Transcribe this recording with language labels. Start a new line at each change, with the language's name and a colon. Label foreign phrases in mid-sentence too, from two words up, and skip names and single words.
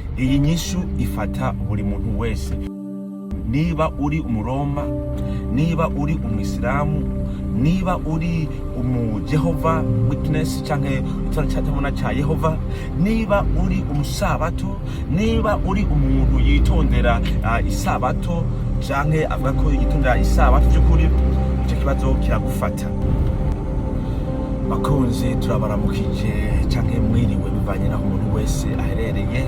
Rundi: iyi nyishu ifata buri muntu wese, niba uri umuroma, niba uri umwisilamu, niba uri umujehova witness canke icyana cya Yehova, niba uri umusabato, niba uri umuntu yitondera isabato canke avuga ko yitondera isabato by'ukuri, icyo kibazo kiragufata. Bakunzi, turabaramukije canke mwiriwe bivanye naho umuntu wese aherereye.